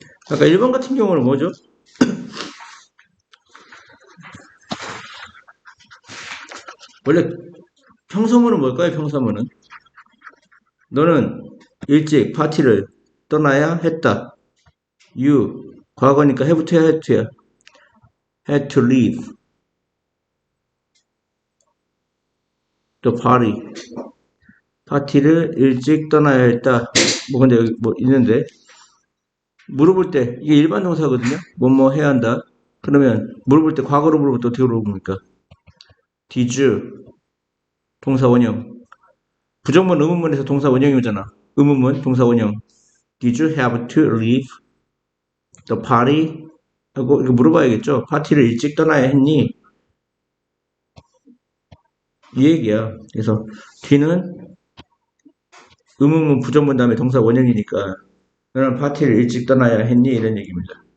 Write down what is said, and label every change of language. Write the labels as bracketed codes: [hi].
[ko] 아까 1번 같은 경우는 뭐죠? 원래 평서문은 뭘까요? 평서문은 너는 일찍 파티를 떠나야 했다. [en] You [ko] 과거니까 [en] have to야 had to야. had to leave. the party. [ko] 파티를 일찍 떠나야 했다. 뭐 근데 여기 뭐 있는데 물어볼 때 이게 일반 동사거든요. 뭐뭐 해야 한다. 그러면 물어볼 때 과거로 물어볼 때 어떻게 물어봅니까? [en] Did you [ko] 동사 원형. 부정문 의문문에서 동사 원형이 오잖아. 의문문 동사 원형. [en] Did you have to leave the party? [ko] 하고 이거 물어봐야겠죠. 파티를 일찍 떠나야 했니? 이 얘기야. 그래서 D는 의문문 부정문 다음에 동사 원형이니까 너는 파티를 일찍 떠나야 했니? 이런 얘기입니다.